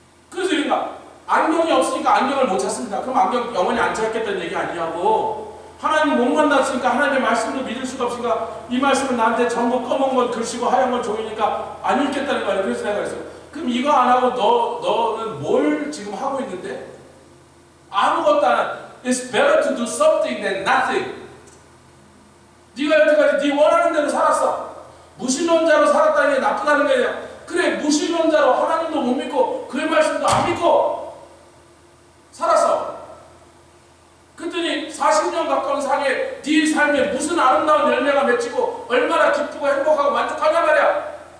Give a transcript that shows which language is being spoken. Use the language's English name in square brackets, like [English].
[Korean] 그래서 그러니까 안경이 없으니까 안경을 못 찾습니다. 그럼 안경 영원히 안 찾겠다는 얘기 아니냐고. 하나님 못 만났으니까 하나님의 말씀도 믿을 수가 없으니까 이 말씀은 나한테 전부 검은 건 글씨고 하얀 건 종이니까 안 읽겠다는 거예요. 그래서 내가 그랬어. 그럼 이거 안 하고 너는 뭘 지금 하고 있는데? 아무것도 안 해. [English] It's better to do something than nothing. [Korean] 네가 여태까지 네 원하는 대로 살았어. 무신론자로 살았다는 게 나쁘다는 거예요. 그래 무신론자로 하나님도 못 믿고 그의 말씀도 안 믿고 살았어. 그랬더니 40년 가까운 상에 네 삶에 무슨 아름다운 열매가 맺히고 얼마나 기쁘고 행복하고 만족하냐 말이야.